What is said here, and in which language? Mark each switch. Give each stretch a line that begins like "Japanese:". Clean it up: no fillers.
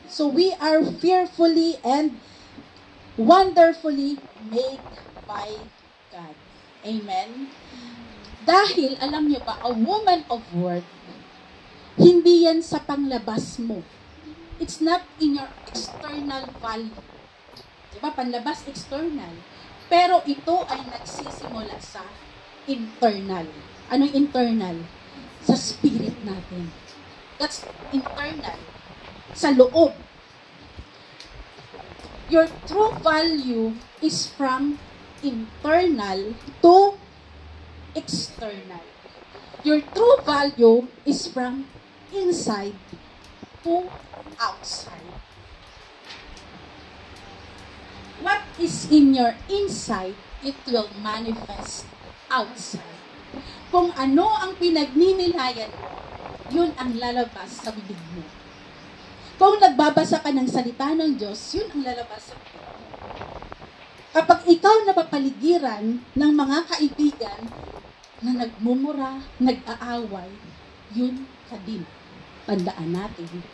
English: So we are fearfully and wonderfully made by God. Amen?
Filipino: Dahil, alam niyo ba,
English: a woman of worth,
Filipino: hindi yan sa panglabas mo.
English: It's not in your external value.
Filipino: Diba? Panlabas, external. Pero ito ay nagsisimula sa internal. Anong internal? Sa spirit natin.
English: That's internal.
Filipino: Sa loob.
English: Your true value is from internal to external. Your true value is from inside to outside. What is in your inside, it will manifest outside.
Filipino: Kung ano ang pinagninilayan mo, yun ang lalabas sa bibig mo. Kung nagbabasa ka ng salita ng Diyos, yun ang lalabas sa bibig mo. Kapag ikaw napapaligiran ng mga kaibigan na nagmumura, nag-aaway, yun ka din. Tandaan natin.